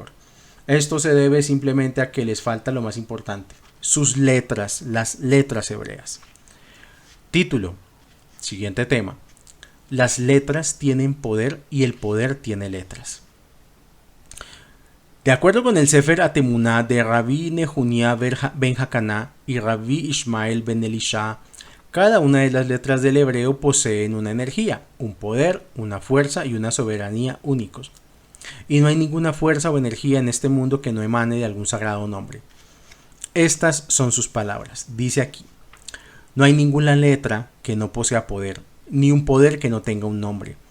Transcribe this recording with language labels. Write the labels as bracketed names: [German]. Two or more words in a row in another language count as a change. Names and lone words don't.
[Spanish] Esto se debe simplemente a que les falta lo más importante, sus letras, las letras hebreas. Título, siguiente tema. Las letras tienen poder y el poder tiene letras. De acuerdo con el Sefer Atemuná de Rabbi Nehunia ben Hakaná y Rabbi Ishmael ben Elisha, cada una de las letras del hebreo poseen una energía, un poder, una fuerza y una soberanía únicos. Y no hay ninguna fuerza o energía en este mundo que no emane de algún sagrado nombre. Estas son sus palabras. Dice aquí: no hay ninguna letra que no posea poder, ni un poder que no tenga un nombre.